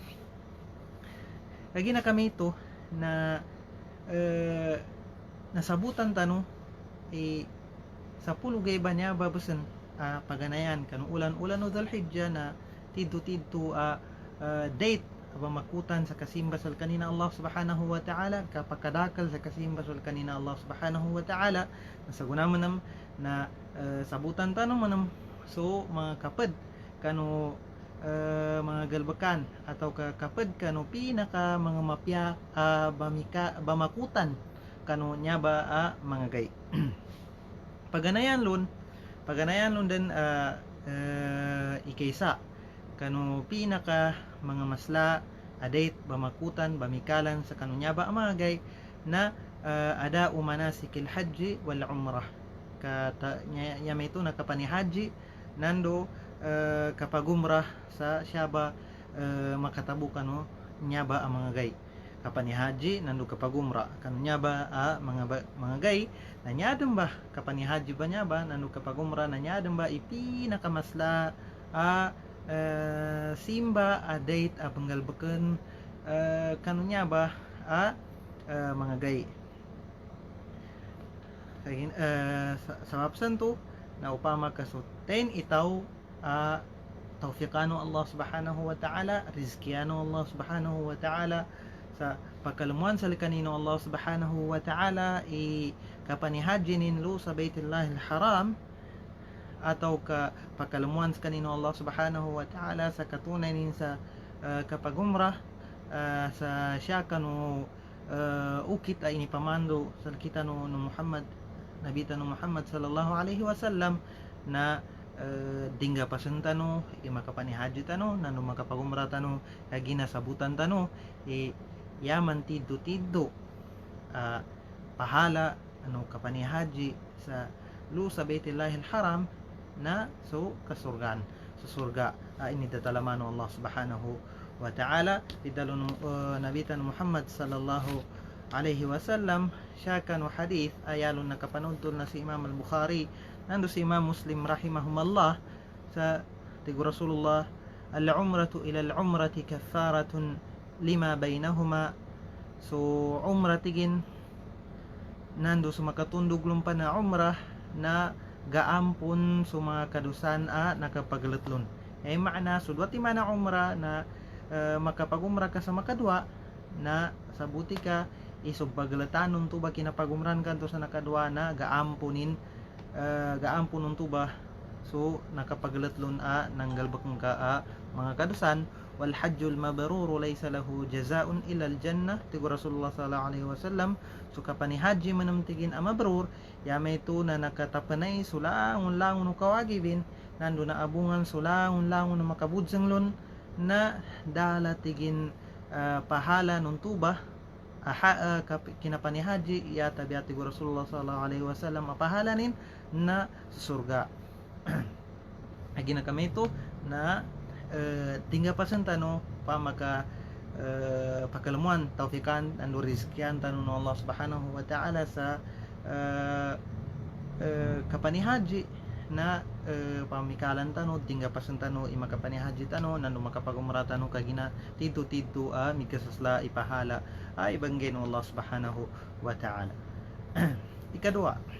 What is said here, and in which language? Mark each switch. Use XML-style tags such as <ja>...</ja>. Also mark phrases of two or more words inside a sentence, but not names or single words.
<mdh>kagina kami ito na nasabutan tano sa pulugay ba niya babusan paganayan kan ulan-ulan no Dulhijjah na tidto date makutan sa kasimbasal kanina</mdh> <ar>الله سبحانه وتعالى</ar> <mdh>kapakadakal sa kasimbasal kanina</mdh> <ar>الله سبحانه وتعالى</ar> <mdh>nasagunaman nam na sabutan tanong manam so mga kapad kano mga galbakan atau kapad kano pinaka mga mapya bamakutan kano nya ba mga gay paganayan lun din ikaysa kano pinaka mga masla adate bamakutan bamikalan sa kano nya ba mga gay na ada manasikil haji</mdh> <ar>والعمرة</ar> <mdh>nya may ito nakapani haji nando kapag umrah sa siya ba makatabo kano nya ba ang mga gay kapani haji nando kapag umrah kano nya ba mga gay na nyadam ba kapani haji ba nya ba nando kapag umrah na nyadam ba ipi nakamasla simba date panggalbaken kano nya ba mga gay sa wapsan to na upama kasuten itaw tawfiqano</mdh> <ar>الله سبحانه وتعالى</ar> <mdh>rizkiyano</mdh> <ar>الله سبحانه وتعالى</ar> <mdh>sa pagkalumuan sa kanino</mdh> <ar>الله سبحانه وتعالى</ar> <mdh>kapanihajinin lo sa Baitullahil Haram atau pagkalumuan sa kanino</mdh> <ar>الله سبحانه وتعالى</ar> <mdh>sa katunay nin sa kapag umrah sa siya kanu ukit ay inipamando sa kita no Muhammad nabita no</mdh> <ar>محمد صلى الله عليه وسلم</ar> <mdh>na dingga pasunta no makapani haji tano nano makapagumra tano kagina sabutan tano yaman tiddo pahala ano kapani haji sa sa Baitullahil Haram na so kasurgan sa surga ini datalamano</mdh> <ar>الله سبحانه وتعالى</ar> <mdh>idalun nabita no</mdh> <ar>محمد صلى الله عليه وسلم</ar> <mdh>siya kanu hadith ayalon nakapanudtol na si Imam al-Bukhari nando si Imam Muslim rahimahumallah sa tigu</mdh> <ar>رسول الله العمرة إلى العمرة كفارة لما بينهما</ar> <mdh>so umrah tigin nando sumakatundog lumpa na umrah na gaampun sa mga kadusan nakapaglatlon ay maana sudwati mana umrah na makapagumrah ka sa makadwa na sabuti ka isubaglatanon to ba kinapagumran kanto sa nakadwa na gaampunin to ba so nakapaglatlon nanggalbak ka mga kadusan</mdh> <ar>والحج المبرور ليس له جزاء إلا الجنة</ar> <mdh>tigo</mdh> <ar>رسول الله صلى الله عليه وسلم</ar> <mdh>so kapani haji manamtigin mabrur yamay to na nakatapanay sulangon langon no kawagibin nando na abungan sulangon langon no makabudzanglon na dalatigin pahala nun tuba kinapani haji ya tabiati</mdh> <ar>رسول الله صلى الله عليه وسلم</ar> <mdh>apahalanin na surga agi na kami ito na tingga pasan tano pamaka pakalamuan taufikan ando rizkian tano no</mdh> <ar>الله سبحانه وتعالى</ar> <mdh>sa kapani haji na pamikalan tano tingga pasan tano imakapani haji tano nando makapagumra tano kagina tidto mikasasla ipahala ibanggen Allah subhanahu wa ta'ala ikadua</mdh>